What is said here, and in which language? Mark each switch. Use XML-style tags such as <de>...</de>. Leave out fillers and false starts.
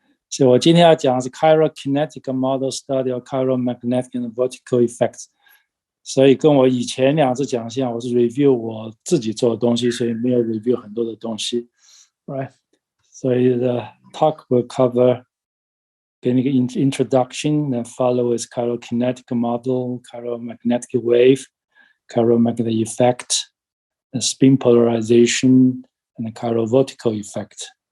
<zh>所以我今天要讲的是 Chiral kinetic model study of chiral magnetic and vortical effects。所以跟我以前两次讲像，我是 review 我自己做的东西，所以没有 review 很多的东西 ，right？</zh> <en>所以 the talk will cover getting an introduction, then follow with chiral kinetic model, chiral magnetic wave, chiral magnetic effect, the spin polarization, and the chiral vortical effect.</en>